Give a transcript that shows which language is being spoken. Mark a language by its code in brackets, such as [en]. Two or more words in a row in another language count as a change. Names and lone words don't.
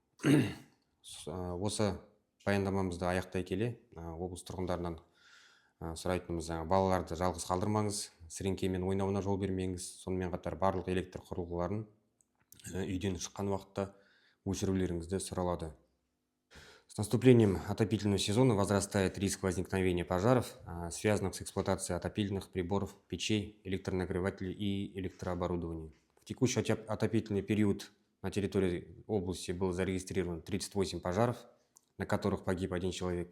[kk] Осы баяндамамызды аяқтай келе облыс тұрғындарынан сұрайтынымыз, балаларды жалғыз қалдырмаңыз, сіріңкемен ойнауына жол бермеңіз, сонымен қатар барлық электр құрылғыларын үйден шыққан уақытта өшірулеріңізді сұралады. [ru] С наступлением отопительного сезона возрастает риск возникновения пожаров, связанных с эксплуатацией отопительных приборов, печей, электронагревателей и электрооборудования. В текущий отопительный период на территории области было зарегистрировано 38 пожаров, на которых погиб 1 человек.